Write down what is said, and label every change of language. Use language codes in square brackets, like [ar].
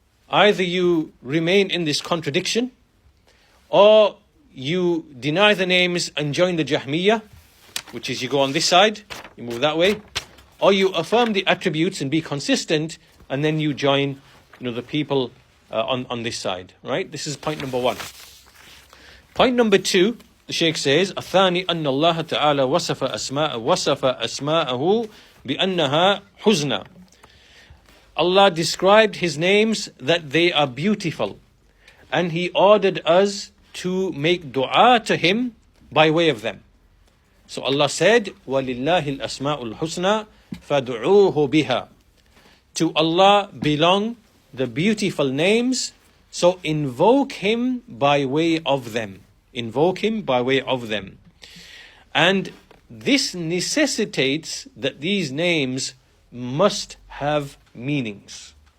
[en] Either you remain in this contradiction, or you deny the names and join the Jahmiyyah, which is you go on this side, you move that way, or you affirm the attributes and be consistent, and then you join the people on this side. Right? This is point number 1. Point number 2, the Shaykh says, [ar] الثاني أن الله تعالى وصف أسماءه بأنها حزنى. [en] Allah described his names that they are beautiful, and he ordered us to make dua to him by way of them. So Allah said, [ar] وَلِلَّهِ الْأَسْمَاءُ الْحُسْنَى فَادْعُوهُ بِهَا. [en] To Allah belong the beautiful names, so invoke him by way of them. Invoke him by way of them. And this necessitates that these names must have meanings.